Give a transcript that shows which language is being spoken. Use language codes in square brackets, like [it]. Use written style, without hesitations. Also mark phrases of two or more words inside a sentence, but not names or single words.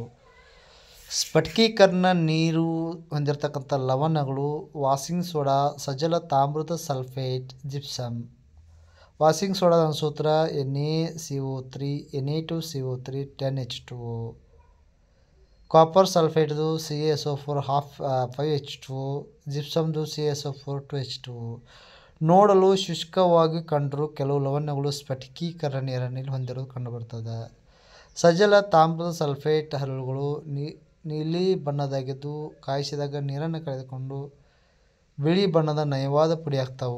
[kn] ಸ್ಫಟಿಕೀಕರಣ ನೀರು ಹೊಂದಿರತಕ್ಕಂಥ ಲವಣಗಳು [en] washing soda, [kn] ಸಜಲ ತಾಮ್ರದ ಸಲ್ಫೇಟ್, ಜಿಪ್ಸಮ್. [en] washing soda [kn] ಅಣುಸೂತ್ರ NaCO3 Na2CO3 10H2O. [en] copper sulphate [kn] CaSO4 5H2O, ಜಿಪ್ಸಮ್ದು CaSO4 2H2O. ನೋಡಲು ಶುಷ್ಕವಾಗಿ ಕಂಡರೂ ಕೆಲವು ಲವಣ್ಯಗಳು ಸ್ಫಟಿಕೀಕರಣ ನೀರನ್ನು ಹೊಂದಿರುವುದು ಕಂಡುಬರ್ತದೆ. ಸಜಲ ತಾಮ್ರದ ಸಲ್ಫೇಟ್ ಹರಳುಗಳು ನೀಲಿ ಬಣ್ಣದಾಗಿದ್ದು ಕಾಯಿಸಿದಾಗ ನೀರನ್ನು ಕಳೆದುಕೊಂಡು ಬಿಳಿ ಬಣ್ಣದ ನಯವಾದ ಪುಡಿ ಆಗ್ತಾವು.